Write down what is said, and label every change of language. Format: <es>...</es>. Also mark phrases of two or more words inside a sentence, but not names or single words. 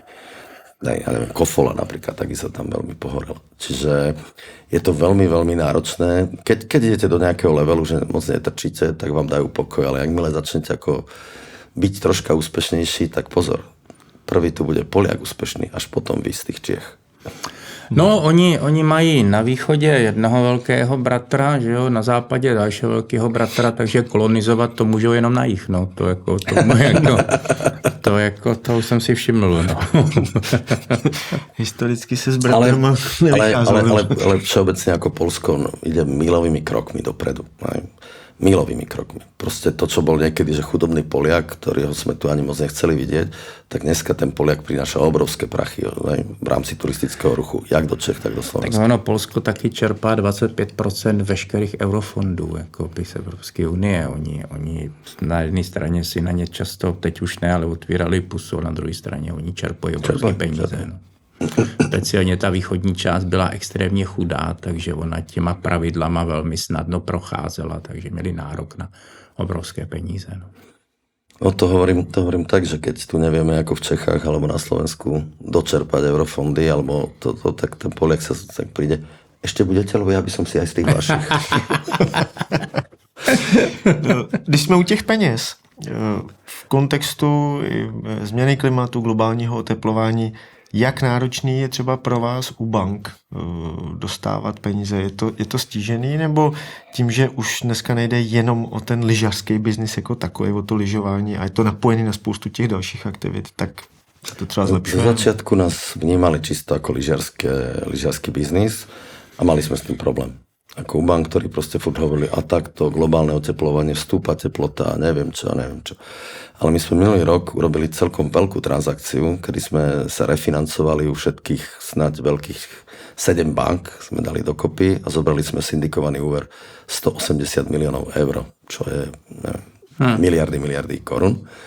<sk>Ja neviem, Kofola napríklad, taky sa tam veľmi pohorel. Čiže je to veľmi, veľmi náročné. Keď idete do nejakého levelu, že moc netrčíte, tak vám dajú pokoj, ale jakmile začnete ako byť troška úspešnejší, tak pozor. Prvý tu bude Poliak úspešný, až potom vy z tých Čiech.</sk> <cs>No, oni mají na východě jednoho velkého bratra, že jo, na západě dalšího velkého bratra, takže kolonizovat to můžou jenom na jich, no. To už jsem si všiml, no. Historicky se s bratrama nevycházelo.</cs> <sk>Ale všeobecne ako Polsko ide mílovými krokmi dopredu. Mílovými krokmi. Proste to, čo bol niekedy, že chudobný Poliak, ktorého sme tu ani moc nechceli vidieť, tak dneska ten Poliak prináša obrovské prachy v rámci turistického ruchu, jak do Čech, tak do Slovenska.</sk> <cs>Tak ono, Polsko taky čerpá 25% veškerých eurofondů jako z Evropské unie. Oni na jedné straně si na ně často, teď už ne, ale otvírali pusu, na druhé straně oni čerpají obrovské peníze. No. Speciálně ta východní část byla extrémně chudá, takže ona těma pravidlama velmi snadno procházela, takže měli nárok na obrovské peníze. No.</cs> <sk>No to hovorím tak, že keď tu nevieme ako v Čechách alebo na Slovensku dočerpať eurofondy, alebo tak ten Poliak sa tak príde. Ešte budete, lebo ja by som si aj z tých vašich.</sk> <cs>Když jsme u těch peněz, v kontextu změny klimatu, globálního oteplování, jak náročný je třeba pro vás u bank dostávat peníze? Je to stížený, nebo tím, že už dneska nejde jenom o ten lyžařský biznis jako takový, o to lyžování a je to napojený na spoustu těch dalších aktivit, tak se to třeba zlepšuje?</cs> <sk>V začiatku nás vnímali čisto ako lyžařský biznis a mali sme s tým problém. Ako u bank, ktorí proste furt hovorili, a takto globálne oteplovanie, vstúpa teplota, neviem čo. Ale my sme minulý rok urobili celkom veľkú transakciu, kedy sme sa refinancovali u všetkých snáď veľkých 7 bank, sme dali dokopy a zobrali sme syndikovaný úver 180 miliónov eur, čo je miliardy korún.</sk>